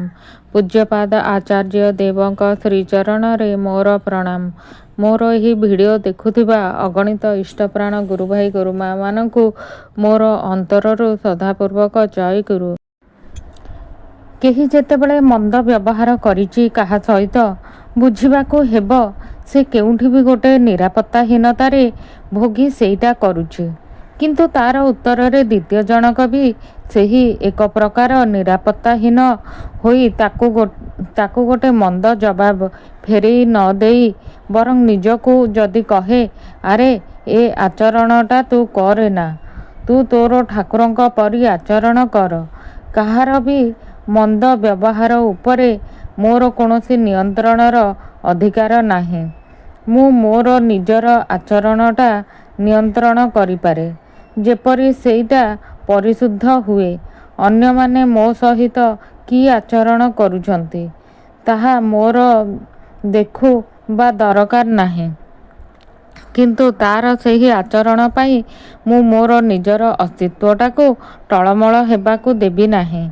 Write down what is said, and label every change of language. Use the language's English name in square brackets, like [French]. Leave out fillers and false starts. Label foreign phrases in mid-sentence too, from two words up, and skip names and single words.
[Odia] ପୂଜ୍ୟପାଦ ଆଚାର୍ଯ୍ୟ ଦେବ ଶ୍ରୀଚରଣ ମୋର ପ୍ରଣାମ। ମୋର ଏହି ଭିଡିଓ ଦେଖୁଥିବା ଅଗଣିତ ଇଷ୍ଟପ୍ରାଣ ଗୁରୁ ଭାଇ ଗୁରୁମା ମାନଙ୍କୁ ମୋର ଅନ୍ତରରୁ ଶ୍ରଦ୍ଧାପୂର୍ବକ ଜୟ ଗୁରୁ। କେହି ଯେତେବେଳେ ମନ୍ଦ ବ୍ୟବହାର କରିଛି କାହା ସହିତ ବୁଝିବାକୁ ହେବ ସେ କେଉଁଠି ବି ଗୋଟେ ନିରାପତ୍ତାହୀନତାରେ ଭୋଗି ସେଇଟା କରୁଛି, କିନ୍ତୁ ତା'ର ଉତ୍ତର ରେ ଦ୍ୱିତୀୟ ଜଣକ ବି ସେହି ଏକ ପ୍ରକାର ନିରାପତ୍ତାହୀନ ହୋଇ ତାକୁ ଗୋଟେ ମନ୍ଦ ଜବାବ ଫେରାଇ ନ ଦେଇ ବରଂ ନିଜକୁ ଯଦି କହେ ଆରେ ଏ ଆଚରଣଟା ତୁ କରେ ନା, ତୁ ତୋର ଠାକୁରଙ୍କ ପରି ଆଚରଣ କର। କାହାର ବି ମନ୍ଦ ବ୍ୟବହାର ଉପରେ ମୋର କୌଣସି ନିୟନ୍ତ୍ରଣର ଅଧିକାର ନାହିଁ। ମୁଁ ମୋର ନିଜର ଆଚରଣଟା ନିୟନ୍ତ୍ରଣ କରିପାରେ, ଯେପରି ସେଇଟା ପରିଶୁଦ୍ଧ ହୁଏ। ଅନ୍ୟ ମାନେ ମୋ ସହିତ କି ଆଚରଣ କରୁଛନ୍ତି ତାହା ମୋର ଦେଖିବା ଦରକାର ନାହିଁ, କିନ୍ତୁ ତା'ର ସେହି ଆଚରଣ ପାଇଁ ମୁଁ ମୋର ନିଜର ଅସ୍ତିତ୍ୱଟାକୁ ଟଳମଳ ହେବାକୁ ଦେବି ନାହିଁ।